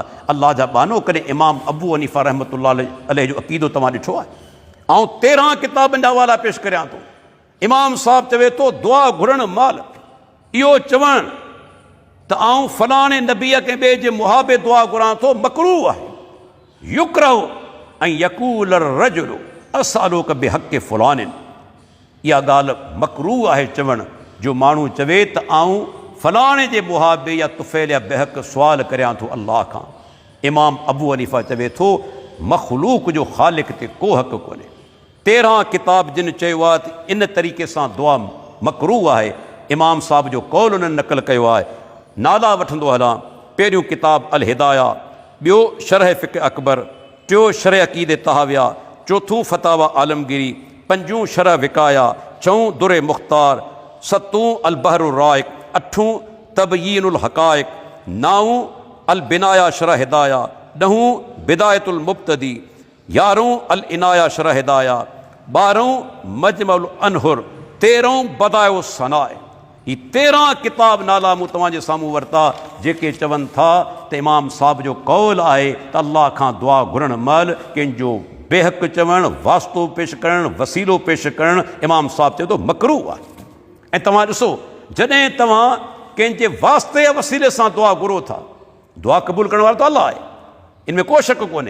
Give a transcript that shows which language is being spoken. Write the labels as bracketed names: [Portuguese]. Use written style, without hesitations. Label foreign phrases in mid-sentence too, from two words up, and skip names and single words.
[Sindhi] अल्लाह जा बानो कॾहिं इमाम अबूहनीफा रहमतुल्लाह अलैह जो अक़ीदो तव्हां ॾिठो आहे? ऐं 13 किताबनि जा हवाला पेश करियां थो। इमाम साहिब चवे थो दुआ घुरण महिल इहो चवणु त आउं फलाणे नबीअ खे ॿिए जे मुहाबे दुआ घुरां थो मकरूह आहे। [Arabic] يكره أن يقول الرجل أسألك بحق فلان, [Sindhi] इहा ॻाल्हि मकरूह आहे चवणु जो माण्हू चवे त आउं फलाणे जे मुहाबे या तुफ़ैल या बेहक़ सुवाल करियां थो अल्लाह खां। इमाम अबू हनीफ़ा चवे थो मख़लूक़ जो ख़ालिक़ ते को हक़ कोन्हे। 13 किताब जिन चयो आहे त इन तरीक़े सां दुआ मकरूह आहे। इमाम साहिब जो कौल उन्हनि नक़ल कयो आहे। नाला वठंदो हलां, पहिरियों किताब अल हिदाया, ॿियो शरह फ़िक़्ह अकबर, टियों शरह अक़ीदे तहाविया, चौथों फतावा आलमगिरी, 5 शरह विकाया, 6 दुर मुख़्तार, 7 अल बहरुर राइक, 8 तबयीनुल हक़ाइक़, 9 अल बिनाया शरह हिदाया, 10 बिदायतुल मुब्तदी, 11 अल इनाया शरह हिदाया, 12 मजमुल अनहुर, 13 बदायो सनाए। ही 13 किताब नाला मूं तव्हांजे साम्हूं वरिता जेके चवनि था त इमाम साहब जो कौल आहे त अल्लाह खां दुआ घुरण महिल कंहिंजो बेहक़ चवणु, वास्तो पेश करणु, वसीलो पेश करणु इमाम साहब चए थो मकरूह आहे। ऐं तव्हां ॾिसो, जॾहिं तव्हां कंहिंजे वास्ते या वसीले सां दुआ घुरो था, दुआ क़बूल करण वारो त अल्लाह आहे, इन में को शक कोन्हे।